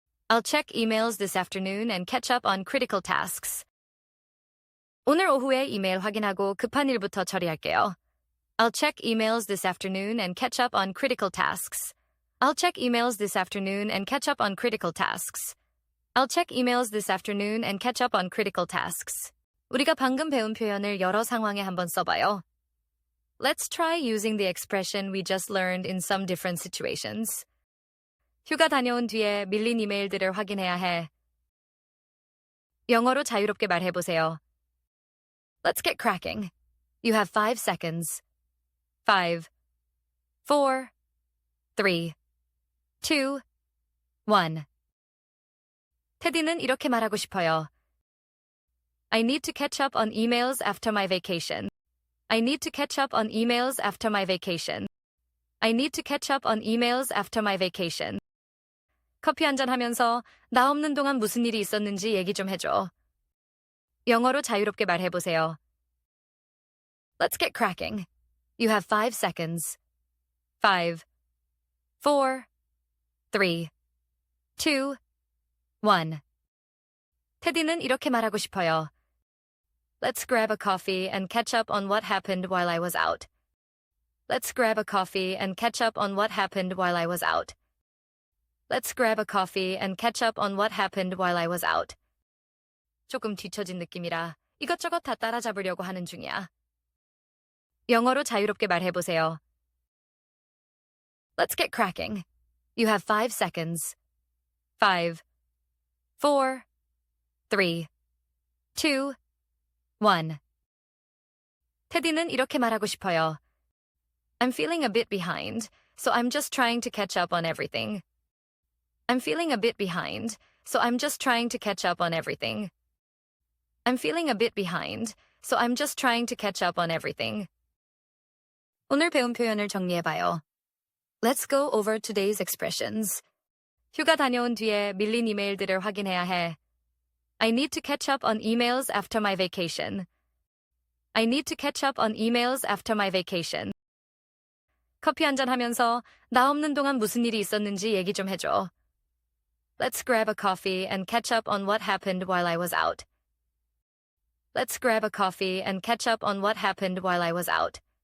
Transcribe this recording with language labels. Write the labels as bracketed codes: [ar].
[en] I'll check emails this afternoon and catch up on critical tasks. [ko] 오늘 오후에 이메일 확인하고 급한 일부터 처리할게요. [en] I'll check emails this afternoon and catch up on critical tasks. I'll check emails this afternoon and catch up on critical tasks. I'll check emails this afternoon and catch up on critical tasks. [ko] 우리가 방금 배운 표현을 여러 상황에 한번 써봐요. [en] Let's try using the expression we just learned in some different situations. [ko] 휴가 다녀온 뒤에 밀린 이메일들을 확인해야 해. 영어로 자유롭게 말해보세요. [en] Let's get cracking. You have 5 seconds. 5, 4, 3, 2, 1. [ko] 테디는 이렇게 말하고 싶어요. [en] I need to catch up on emails after my vacation. I need to catch up on emails after my vacation. I need to catch up on emails after my vacation. [ko] 커피 한잔 하면서 나 없는 동안 무슨 일이 있었는지 얘기 좀 해줘. 영어로 자유롭게 말해보세요. [en] Let's get cracking. You have 5 seconds. 5, 4, 3, 2, 1. [ko] 테디는 이렇게 말하고 싶어요. [en] Let's grab a coffee and catch up on what happened while I was out. Let's grab a coffee and catch up on what happened while I was out. Let's grab a coffee and catch up on what happened while I was out. [ko] 조금 뒤처진 느낌이라 이것저것 다 따라잡으려고 하는 중이야. 영어로 자유롭게 말해보세요. [en] Let's get cracking. You have 5 seconds. 5, 4, 3, 2, 1. [ko] 테디는 이렇게 말하고 싶어요. [en] I'm feeling a bit behind, so I'm just trying to catch up on everything. I'm feeling a bit behind, so I'm just trying to catch up on everything. I'm feeling a bit behind, so I'm just trying to catch up on everything. [ko] 오늘 배운 표현을 정리해봐요. [en] Let's go over today's expressions. [ko] 휴가 다녀온 뒤에 밀린 이메일들을 확인해야 해. [en] I need to catch up on emails after my vacation. I need to catch up on emails after my vacation. [ko] 커피 한잔 하면서 나 없는 동안 무슨 일이 있었는지 얘기 좀 해줘. [en] Let's grab a coffee and catch up on what happened while I was out. Let's grab a coffee and catch up on what happened while I was out.